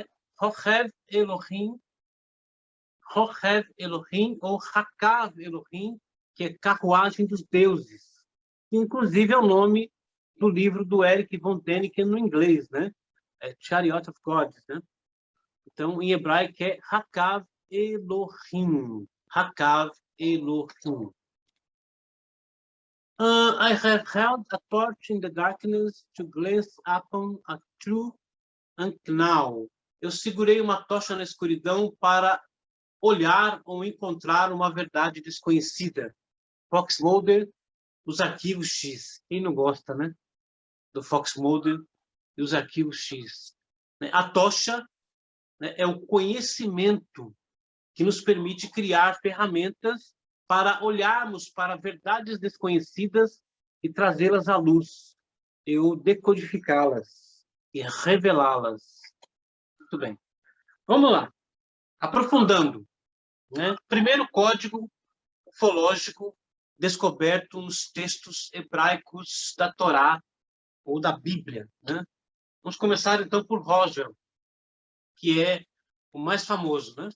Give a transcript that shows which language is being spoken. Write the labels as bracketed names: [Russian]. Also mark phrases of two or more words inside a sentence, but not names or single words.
[Hebrew] רכב אלוהים, ou הקב אלוהים, [Portuguese] que é carruagem dos deuses, que inclusive é o nome do livro do Eric von Däniken no inglês, né? [English] É Chariot of Gods, [Portuguese] né? Então, em hebraico é [Hebrew] הקב אלוהים. הקב אלוהים. [English] I have held a torch in the darkness to glance upon a true unknown. [Portuguese] Eu segurei uma tocha na escuridão para olhar ou encontrar uma verdade desconhecida. Fox Mulder, os arquivos X. Quem não gosta, né? Do Fox Mulder e os arquivos X. A tocha, né, é o conhecimento que nos permite criar ferramentas para olharmos para verdades desconhecidas e trazê-las à luz, ou decodificá-las e revelá-las. Muito bem. Vamos lá. Aprofundando, né? Primeiro código ufológico descoberto nos textos hebraicos da Torá ou da Bíblia, né? Vamos começar, então, por Roswell, que é o mais famoso, né?